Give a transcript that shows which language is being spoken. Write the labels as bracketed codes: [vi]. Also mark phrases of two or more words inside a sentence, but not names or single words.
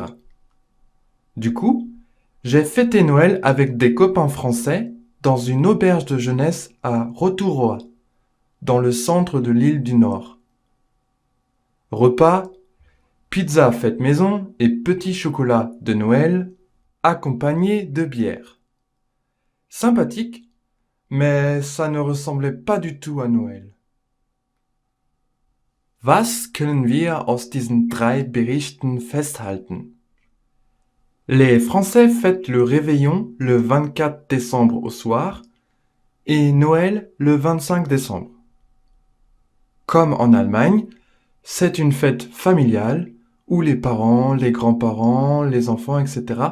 [fr] Du coup, j'ai fêté Noël avec des copains français dans une auberge de jeunesse à Rotorua, dans le centre de l'île du Nord. Repas, pizza faite maison et petit chocolat de Noël, accompagné de bière. Sympathique, mais ça ne ressemblait pas du tout à Noël. [de] Was können wir aus diesen 3 Berichten festhalten? [fr] Les Français fêtent le réveillon le 24 décembre au soir et Noël le 25 décembre. Comme en Allemagne, c'est une fête familiale où les parents, les grands-parents, les enfants, etc.